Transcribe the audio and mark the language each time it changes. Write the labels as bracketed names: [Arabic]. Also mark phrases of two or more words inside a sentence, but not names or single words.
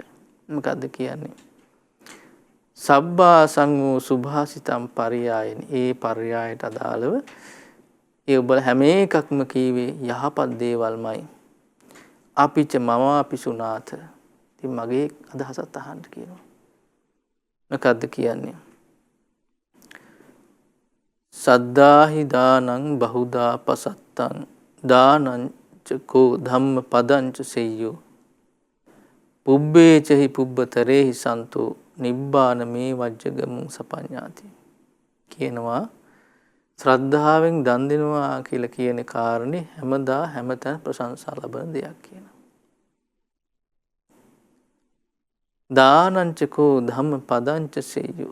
[Sinhala] මොකද්ද කියන්නේ? [Pali] සබ්බා සංඝෝ සුභාසිතම් පරියායන. [Sinhala] ඒ පරියායට අදාළව ඒ ඔබ හැම එකක්ම කීවේ යහපත් දේවල්මයි. [Pali] අපිච මම අපිසුනාත. [Sinhala] ඉතින් මගේ අදහසත් අහන්න කියනවා. මොකද්ද කියන්නේ? [Pali] සද්දාහි දානං බහුදා පසත්තං දානං චකෝ ධම්ම පදංච සෙය්‍යෝ පුබ්බේචහි පුබ්බතරේහි සන්තෝ නිබ්බාන මේ වජ්ජගමුං සපඤ්ඤාති. [Sinhala] කියනවා ශ්‍රද්ධාවෙන් දන් දෙනවා කියලා කියන කාරණේ හැමතැන ප්‍රශංසා ලබන දෙයක් කියනවා. [Pali] දානංචකෝ ධම්ම පදංච සෙය්‍යෝ.